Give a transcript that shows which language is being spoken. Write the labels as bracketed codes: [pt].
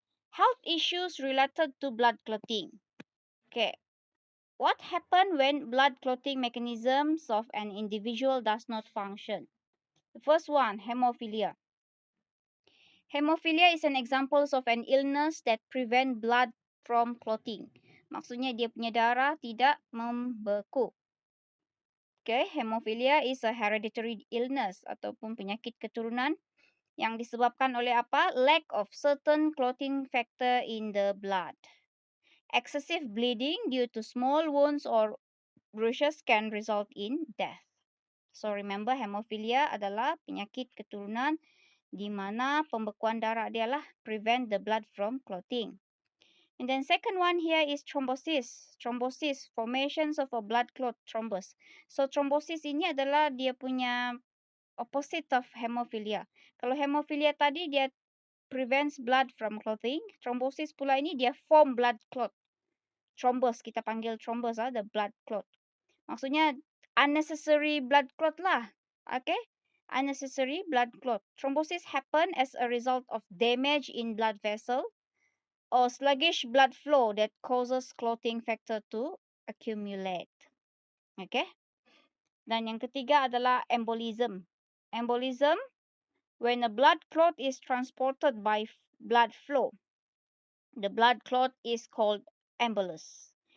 [en] Health issues related to blood clotting. Okay. What happens when blood clotting mechanisms of an individual does not function? The first one, hemophilia. Hemophilia is an example of an illness that prevent blood from clotting. [ms] Maksudnya dia punya darah tidak membeku. Okay, hemophilia is a hereditary illness ataupun penyakit keturunan yang disebabkan oleh apa? [en] Lack of certain clotting factor in the blood. Excessive bleeding due to small wounds or bruises can result in death. [ms] So remember, hemophilia adalah penyakit keturunan di mana pembekuan darah dia lah prevent the blood from clotting. [en] And then second one here is thrombosis. Thrombosis, formations of a blood clot thrombus. [ms] So thrombosis ini adalah dia punya opposite of hemophilia. Kalau hemophilia tadi dia prevents blood from clotting, thrombosis pula ini dia form blood clot. Thrombus, kita panggil thrombus the blood clot. Maksudnya unnecessary blood clot lah. Okay? [en] Unnecessary blood clot. Thrombosis happen as a result of damage in blood vessel or sluggish blood flow that causes clotting factor to accumulate. Okay? [ms] Dan yang ketiga adalah embolism. [en] Embolism, when a blood clot is transported by blood flow, the blood clot is called embolus.